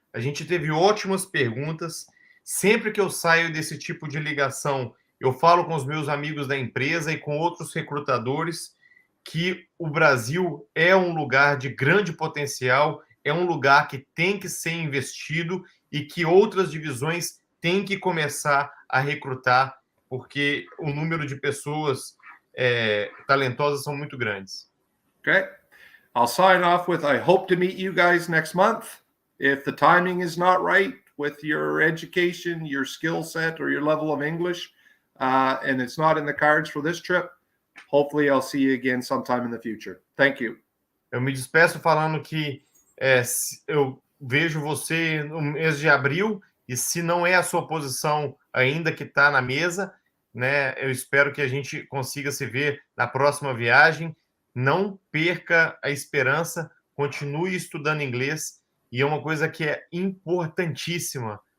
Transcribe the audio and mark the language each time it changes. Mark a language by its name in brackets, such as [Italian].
[Portuguese] A gente teve ótimas perguntas. Sempre que eu saio desse tipo de ligação, eu falo com os meus amigos da empresa e com outros recrutadores que o Brasil é um lugar de grande potencial, é um lugar que tem que ser investido e que outras divisões têm que começar a recrutar, porque o número de pessoas talentosas são muito grandes. [English] Okay. I'll sign off with, I hope to meet you guys next month. If the timing is not right with your education, your skill set, or your level of English, and it's not in the cards for this trip, hopefully I'll see you again sometime in the future. Thank you. [Portuguese] Eu me despeço falando que eu vejo você no mês de abril, e se não é a sua posição ainda que está na mesa, né, eu espero que a gente consiga se ver na próxima viagem. Não perca a esperança, continue estudando inglês, e é uma coisa que é importantíssima.